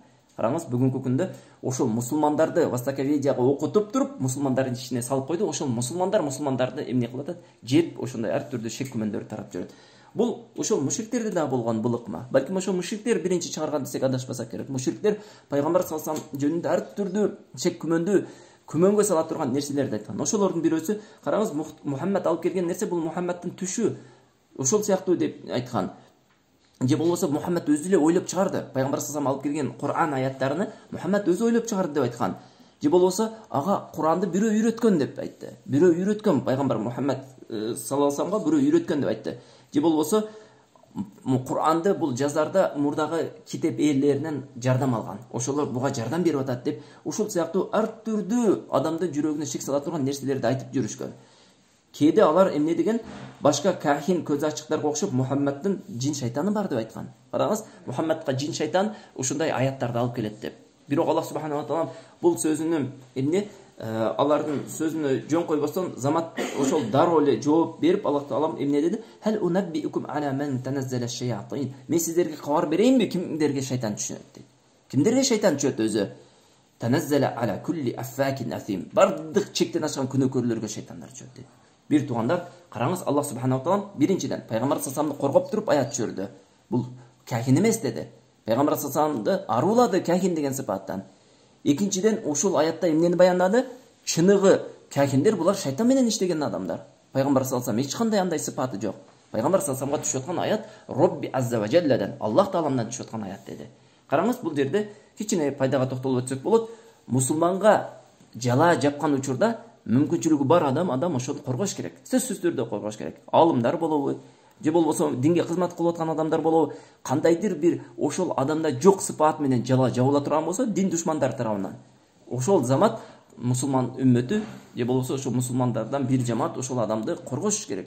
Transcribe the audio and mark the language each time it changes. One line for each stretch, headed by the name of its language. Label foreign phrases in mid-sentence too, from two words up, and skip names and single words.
Kyrgyz: Караңыз, бүгүнкү күндө ошол мусулмандарды востоковедияга окутуп туруп, мусулмандардын ичине салып койду. Ошол мусулмандарды эмне кылып атат? Жеп, ошондой ар түрдүү шек күмөндөр тарап жүрөт. Бул ошол мушриктерде да болгон бул ыкма. Балким ошол мушриктер биринчи чыгарган десек адашпасак керек. Мушриктер пайгамбар
Arabic: صلى الله عليه وسلم
Kyrgyz: жөнүндө ар түрдүү шек күмөндү күмөнгө сала турган нерселерди айткан. Ошолордун бирөөсү, караңыз, Мухаммад алып келген нерсе бул Мухаммаддын түшү. Ошол сыяктуу деп айткан. Же болбосо Мухаммад өзү эле ойлоп чыгарды. Пайгамбар
Arabic: صلى الله عليه وسلم
Kyrgyz: алып келген Кур'ан аяттарыны Мухаммад өзү ойлоп чыгарды деп айткан. Же болбосо ага Куранды бирөө үйрөткөн деп айтты. Бирөө үйрөткөн, пайгамбар Мухаммад
Arabic: صلى الله عليه وسلم
Kyrgyz: бирөө үйрөткөн деп айтты. Же болбосо Куранды бул жазарда мурдагы китеп ээлеринен жардам алган. Ошолор буга жардам берип атат деп, ушул сыяктуу ар түрдүү адамдын жүрөгүнө шек сала турган нерселерди айтып жүрүшкөн. Кээде алар эмне деген, башка кахин көз ачыктарга окшоп Мухаммаддын жин шайтаны бар деп айткан. Караңыз, Мухаммадка жин шайтан ушундай аяттарды алып келет деп. Бирок Аллах
Arabic: سبحانه وتعالى
Kyrgyz: бул сөзүнүн эмне, алардын сөзүнө жөн койбостон замат ошол дароо эле жооп берип, Аллах таала эмне деди?
Arabic: هل أنبئكم على من تنزل الشياطين.
Kyrgyz: Мен сиздерге кабар берейинби кимдерге шайтан түшөт дейт. Кимдерге шайтан түшөт өзү?
Arabic: تنزل على كل أفاك أثيم.
Kyrgyz: Бардык чектен ашкан күнөөкөрлөргө шайтандар түшөт дейт. Бир туугандар, караңыз, Аллах
Arabic: سبحانه وتعالى
Kyrgyz: биринчиден пайгамбар
Arabic: صلى الله عليه وسلم
Kyrgyz: коргоп туруп аят түшүрдү. Бул кахин эмес деди. Пайгамбар
Arabic: صلى الله عليه وسلم
Kyrgyz: арулады кахин деген сыпаттан. Экинчиден, ушул аятта эмнени баяндады? Чыныгы кахиндер булар шайтан менен иштеген адамдар. Пайгамбар
Arabic: صلى الله عليه وسلم
Kyrgyz: эч кандай андай сыпаты жок. Пайгамбар
Arabic: صلى الله عليه وسلم
Kyrgyz: түшүп аткан аят Робби
Arabic: عز وجل,
Kyrgyz: Аллах тааламдан түшүп аткан аят деди. Караңыз, бул жерде кичине пайдага токтолуп өтсөк болот. Мусулманга жала жапкан учурда мүмкүнчүлүгү бар адам ошону коргош керек. Сөзсүз түрдө коргош керек. Алымдар болобу, же болбосо динге кызмат кылып аткан адамдар болобу, кандайдыр бир ошол адамда жок сыпат менен жала жабыла турган болсо, дин душмандар тарабынан, ошол замат мусулман үммөтү же болбосо ошол мусулмандардан бир жамаат ошол адамды коргош керек.